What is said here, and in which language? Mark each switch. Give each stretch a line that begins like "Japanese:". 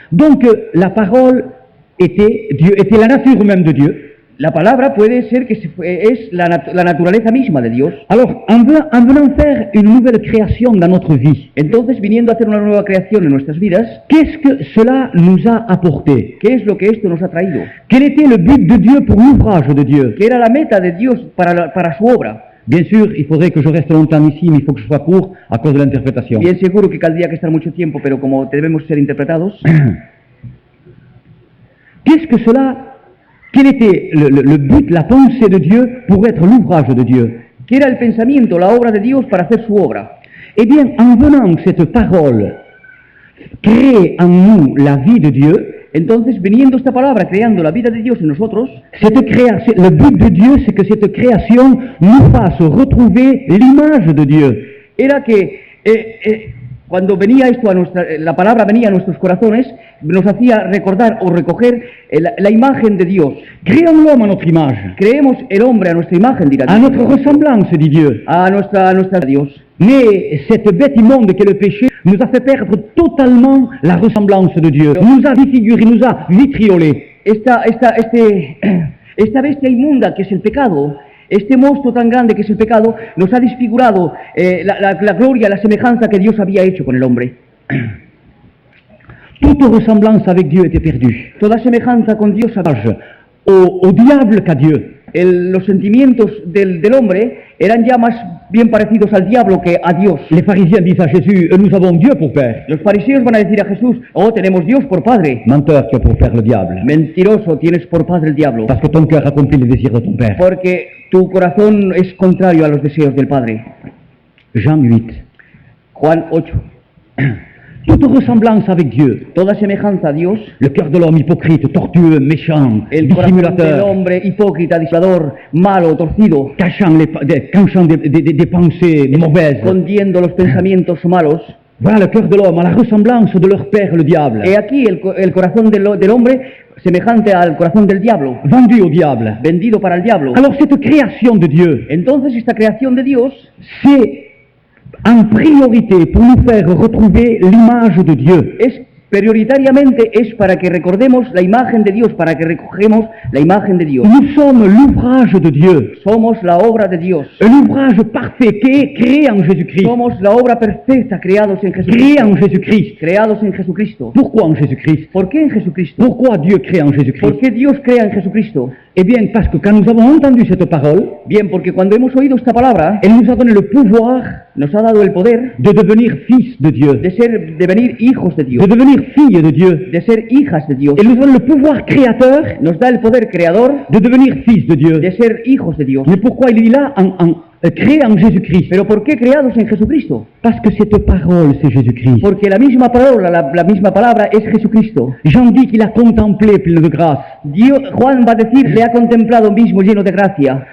French: Donc la parole était Dieu, était la nature même de Dieu.
Spanish: La palabra puede ser que es la naturaleza misma de Dios.
French: Alors, en venant faire une nouvelle création dans notre vie,
Spanish: Entonces, viniendo a hacer una nueva creación en nuestras vidas,
French: qu'est-ce que cela nous a apporté?
Spanish: ¿qué es lo que esto nos ha traído?
French: Quel était le but de Dieu pour l'ouvrage de Dieu?
Spanish: ¿Qué era la meta de Dios para su obra?
French: Bien sûr, il faudrait que je reste longtemps ici, mais il faut que je sois court à cause de l'interprétation.
Spanish: Bien seguro que caldría que estar mucho tiempo, pero como debemos ser interpretados,
French: Qu'est-ce que cela... Quel était le but, la pensée de Dieu pour être l'ouvrage de Dieu?
Spanish: ¿qué era el pensamiento, la obra de Dios para hacer su obra?
French: Eh bien, en venant cette parole créer en nous la vie de Dieu,
Spanish: Entonces, viniendo esta palabra, creando la vida de Dios en nosotros,
French: le but de Dieu, c'est que cette création nous fasse retrouver l'image de Dieu.
Spanish: era que cuando venía esto la palabra venía a nuestros corazones, nos hacía recordar o recoger la imagen de Dios.
French: Créons l'homme à notre image,
Spanish: Creemos el hombre a nuestra imagen, dirá
French: à
Spanish: Dios.
French: notre ressemblance, dit Dieu.
Spanish: A nuestra Dios.
French: Mais cette bête immonde qu'est le péché nous a fait perdre totalement la ressemblance de Dieu. Nous a défiguré, nous a vitriolé.
Spanish: Esta bestia inmunda que es el pecado, este monstruo tan grande que es el pecado, nos ha desfigurado la gloria, la semejanza que Dios había hecho con el hombre.
French: Toute ressemblance avec Dieu était perdue.
Spanish: Toda semejanza con Dios,
French: Au diable qu'à Dieu.
Spanish: los sentimientos del hombre eran ya más bien parecidos al diablo que a Dios.
French: Les pharisiens disent à Jésus, nous avons Dieu pour père.
Spanish: Los fariseos van a decir a Jesús, oh, tenemos Dios por padre.
French: Menteur, tu as pour père le diable.
Spanish: Mentiroso, tienes por padre el diablo,
French: Parce que ton cœur accomplit les désirs de ton père.
Spanish: porque tu corazón es contrario a los deseos del Padre.
French: Jean 8.
Spanish: Juan 8.
French: Toute ressemblance avec Dieu.
Spanish: Toda semejanza a Dios,
French: Le cœur de l'homme hypocrite, tortueux, méchant,
Spanish: el corazón del
French: dissimulateur,
Spanish: hombre hipócrita, disimulador, malo, torcido,
French: cachant des pensées mauvaises.
Spanish: escondiendo los pensamientos malos.
French: Voilà le cœur de l'homme, à la ressemblance de leur père, le diable.
Spanish: He aquí el corazón del hombre semejante al corazón del diablo,
French: Vendu au diable.
Spanish: vendido para el diablo.
French: Alors cette création de Dieu,
Spanish: Entonces esta creación de Dios
French: c'est en priorité pour nous faire retrouver l'image de Dieu.
Spanish: prioritariamente es para que recordemos la imagen de Dios, para que recogemos la imagen de Dios.
French: Nous sommes l'ouvrage de Dieu,
Spanish: Somos la obra de Dios.
French: un ouvrage parfait qui est créé en Jésus-Christ.
Spanish: Somos la obra perfecta, creados en
French: Créé
Spanish: Jesucristo.
French: en Jésus-Christ.
Spanish: Creados en Jesucristo.
French: Pourquoi en Jésus-Christ?
Spanish: ¿Por qué en Jesucristo?
French: Pourquoi Dieu crée en
Spanish: ¿Por
French: Jésus-Christ?
Spanish: qué Dios crea en Jesucristo?
French: Eh bien, parce que quand nous avons entendu cette parole,
Spanish: Bien, porque cuando hemos oído esta palabra,
French: elle nous a donné le pouvoir
Spanish: nos ha dado el poder
French: de devenir fils de Dieu,
Spanish: de venir hijos de de Dios,
French: devenir fille de Dieu.
Spanish: de ser hijas de Dios.
French: Elle nous donne le pouvoir créateur
Spanish: Nos da el poder creador
French: de devenir fils de Dieu.
Spanish: de ser hijos de Dios.
French: Mais pourquoi il est là créé en Jésus-Christ?
Spanish: ¿Pero por qué creados en Jesucristo?
French: Parce que cette parole, c'est Jésus-Christ.
Spanish: Porque la misma palabra, la misma palabra es Jesucristo.
French: Jean dit qu'il a contemplé plein de grâce.
Spanish: Juan va a decir, le ha contemplado mismo lleno de gracia.